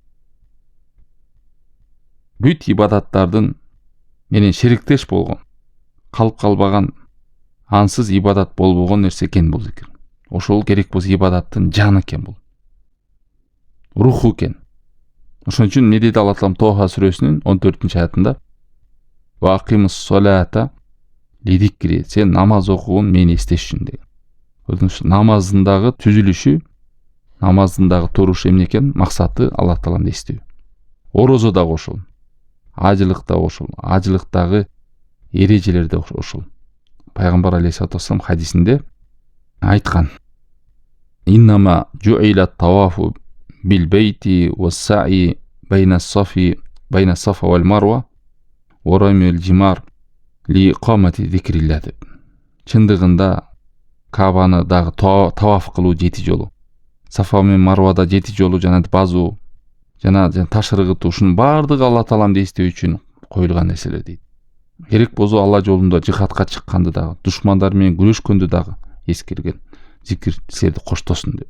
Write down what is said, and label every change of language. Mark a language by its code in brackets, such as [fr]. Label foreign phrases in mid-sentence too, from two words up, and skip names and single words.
[ky] Бүт ибадаттардын менен шериктеш болгон, калып калбаган, ансыз ибадат болбогон нерсе экен бул зикир. Ошол керек болсо ибадаттын жаны экен бул. Руху экен. Ошон үчүн не деди Алла Таалам Тоха сүрөсүнүн 14-аятында? [ar] وأقم الصلاة لذكري. [ky] Сен намаз окугун мени эстеш үчүн деген. Көрдүңүз, намазындагы түзүлүшү, намазындагы туруш эмне экен? Максаты Аллах Тааланы эстөө. Орозо да ошол, ажылык да ошол, ажылыктагы эрежелер де ошол. Пайгамбар [ar] عليه الصلاة والسلام [ky] хадисинде айткан: [ar] "إنما جعل الطواف بالبيت والسعي بين الصفا والمروة ورمي الجمار لإقامة ذكر الله" деп. [ky] Чындыгында Кабаны дагы таваф кылуу 7 жолу, Сафа менен Марвада 7 жолу жана базуу, жана таш ыргытуу, ушунун баардыгы Алла Тааланы эстөө үчүн коюлган нерселер дейт. Керек болсо Алла жолунда жихадка чыкканды дагы, душмандар менен күрөшкөндү дагы эскерген, зикир силерди коштосун деп.